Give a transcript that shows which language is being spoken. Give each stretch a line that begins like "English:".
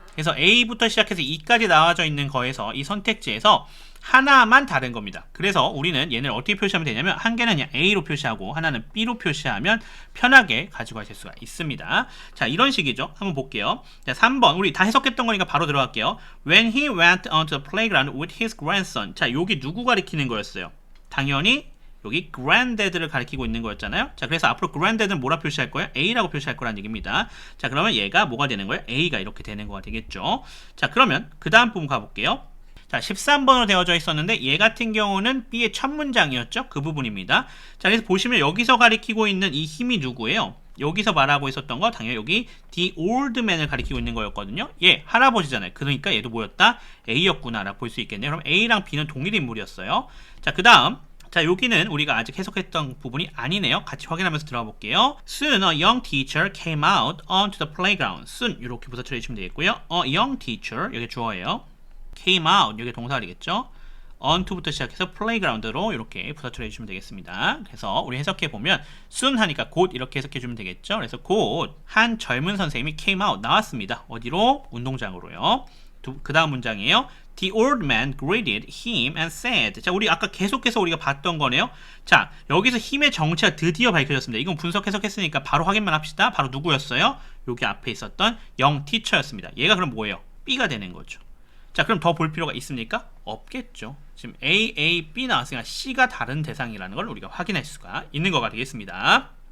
Korean: 그래서 A부터 시작해서 E까지 나와져 있는 거에서 이 선택지에서 하나만 다른 겁니다. 그래서 우리는 얘를 어떻게 표시하면 되냐면 한 개는 그냥 A로 표시하고 하나는 B로 표시하면 편하게 가지고 가실 수가 있습니다. 자, 이런 식이죠. 한번 볼게요. 자, 3번 우리 다 해석했던 거니까 바로 들어갈게요.
English: When he went onto the playground with his grandson.
Korean: 자, 여기 누구 가리키는 거였어요? 당연히 여기 granddad를 가리키고 있는 거였잖아요. 자, 그래서 앞으로 granddad는 뭐라 표시할 거예요? A라고 표시할 거라는 얘기입니다. 자, 그러면 얘가 뭐가 되는 거예요? A가 이렇게 되는 거가 되겠죠. 자, 그러면 그 다음 부분 가볼게요. 자, 13번으로 되어져 있었는데 얘 같은 경우는 B의 첫 문장이었죠. 그 부분입니다. 자, 그래서 보시면 여기서 가리키고 있는 이 힘이 누구예요? 여기서 말하고 있었던 거 당연히 여기 the old man을 가리키고 있는 거였거든요. 얘 할아버지잖아요. 그러니까 얘도 뭐였다? A였구나 라고 볼 수 있겠네요. 그럼 A랑 B는 동일 인물이었어요. 자, 그 다음 자, 여기는 우리가 아직 해석했던 부분이 아니네요. 같이 확인하면서 들어가 볼게요.
English: Soon a young teacher came out onto the playground.
Korean: Soon 이렇게 부사 처리해주시면 되겠고요. A young teacher 여기 주어예요. came out 여기 동사리겠죠. onto부터 시작해서 playground로 이렇게 부사 처리해주시면 되겠습니다. 그래서 우리 해석해보면 soon 하니까 곧 이렇게 해석해주면 되겠죠. 그래서 곧 한 젊은 선생님이 came out 나왔습니다. 어디로? 운동장으로요. 그 다음 문장이에요.
English: The old man greeted him and said.
Korean: 자, 우리 아까 계속해서 우리가 봤던 거네요. 자, 여기서 힘의 정체가 드디어 밝혀졌습니다. 이건 분석 해석했으니까 바로 확인만 합시다. 바로 누구였어요? 여기 앞에 있었던 young teacher였습니다. 얘가 그럼 뭐예요? B가 되는 거죠. 자, 그럼 더 볼 필요가 있습니까? 없겠죠. 지금 A, A, B 나왔으니까 C가 다른 대상이라는 걸 우리가 확인할 수가 있는 거가 되겠습니다.